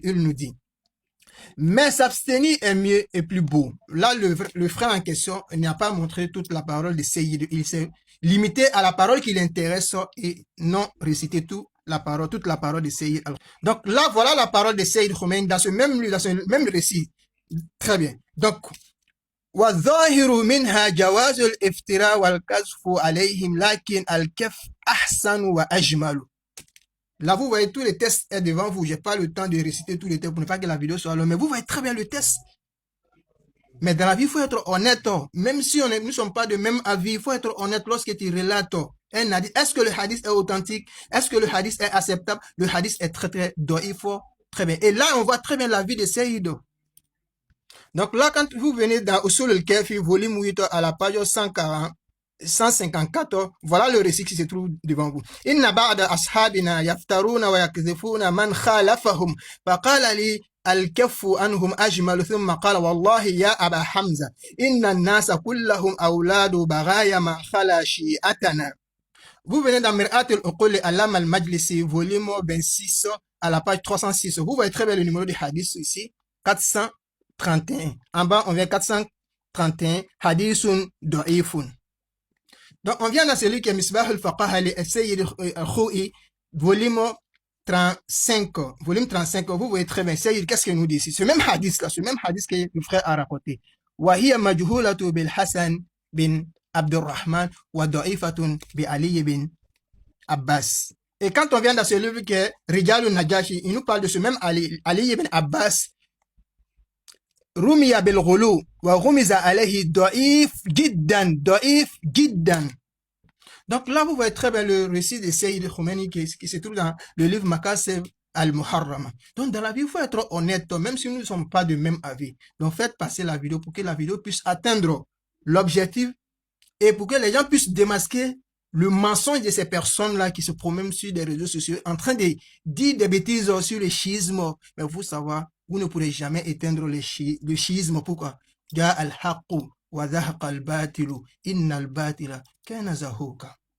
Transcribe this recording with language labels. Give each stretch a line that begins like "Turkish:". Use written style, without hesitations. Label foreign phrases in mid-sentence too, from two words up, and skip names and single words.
French: Il nous dit: mais s'abstenir est mieux et plus beau. Là, le frère en question n'a pas montré toute la parole de Sayyid. Il s'est limité à la parole qui l'intéresse et non récité toute la parole de Sayyid. Donc là, voilà la parole de Sayyid Khomeini dans ce même récit. Très bien. Donc,
Arabic: وَالظَّاهِرُ مِنْهَا جَوَازُ الْإِفْتِرَاءِ وَالْكَذْفُ عَلَيْهِمْ لَكِنْ الْكَفْ أَحْسَنُ وَأَجْمَلُ.
French: Là, vous voyez, tous les tests est devant vous. Je n'ai pas le temps de réciter tous les tests pour ne pas que la vidéo soit longue. Mais vous voyez très bien le test. Mais dans la vie, il faut être honnête. Même si nous ne sommes pas de même avis, il faut être honnête lorsque tu relates un hadith. Est-ce que le hadith est authentique? Est-ce que le hadith est acceptable? Le hadith est très, très doif. Très bien. Et là, on voit très bien la vie de Sayyid. Donc là, quand vous venez dans Usul al-Kafi, volume 8, à la page 154, voilà le récit qui se trouve devant vous.
Arabic: إن بعض أصحابنا يفترون ويقذفون من خالفهم فقال لي الكف عنهم أجمل ثم قال والله يا أبا حمزة إن الناس كلهم أولاد بغايا ما خلا شيعتنا.
French: Vous venez dans Mir'at al-Uqul Alam al-Majlisi, volume 26, à la page 306. Vous voyez très bien le numéro du hadith ici, 431. En bas, on vient 431,
Arabic: حديث ضعيف.
French: Donc, on vient dans celui qui est Misbah al-Faqah al-Sayyid al-Khou'i, volume 35. Volume 35, vous voyez très bien, Sayyid, qu'est-ce qu'il nous dit ici? Ce même hadith là, ce même hadith que le frère a raconté.
Arabic: وَهِيَ مَجْهُولَةُ بِالْحَسَنِ بن عبد الرحمن وضعيفة بعلي بن عباس.
French: Et quand on vient dans ce livre qui est Rijal al-Najashi, il nous parle de ce même Ali ibn Abbas.
Arabic: رمي بالغلو ورمز عليه ضعيف جدا.
French: Donc là, vous voyez très bien le récit de Sayyid Khomeini qui se trouve dans le livre Makasib al-Muharrama. Donc dans la vie, il faut être honnête, même si nous ne sommes pas de même avis. Donc faites passer la vidéo pour que la vidéo puisse atteindre l'objectif et pour que les gens puissent démasquer le mensonge de ces personnes-là qui se promènent sur des réseaux sociaux en train de dire des bêtises sur le schisme. Mais vous savez, vous ne pourrez jamais éteindre le schisme. Pourquoi?
Arabic: جاء الحق وزهق الباطل إن الباطل كان زهوقا.